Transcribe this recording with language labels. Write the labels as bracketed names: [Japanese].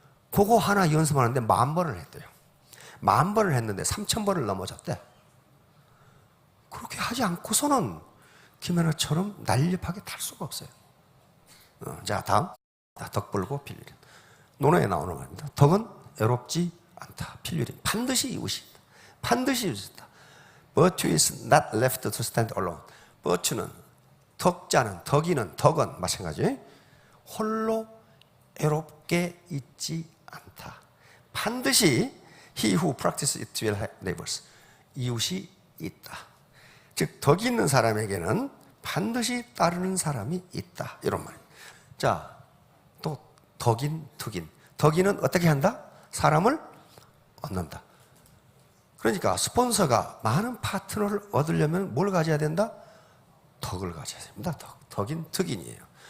[Korean] 그거 하나 연습하는데 10,000번을 했대요. 10,000번을 했는데 3,000번을 넘어졌대. 그렇게 하지 않고서는 김연아처럼 날렵하게 탈 수가 없어요. 자, 다음. 덕불고 필유린. 논어에 나오는 말입니다. 덕은 애롭지 않다. 필유린. 반드시 이웃이 있다. 반드시 이웃이 있다. [English] Virtue is not left to stand alone. [Korean] virtue는 덕자는, 덕은 마찬가지. 홀로 애롭게 있지 않다. 반드시 [English] he who practices it will have neighbors. [Korean] 이웃이 있다. 즉 덕이 있는 사람에게는 반드시 따르는 사람이 있다. 이런 말입니다. 자, 또 덕인, 특인. 덕인은 어떻게 한다? 사람을 얻는다. 그러니까 스폰서가 많은 파트너를 얻으려면 뭘 가져야 된다? 덕을 가져야 됩니다. 덕인, 특인이에요.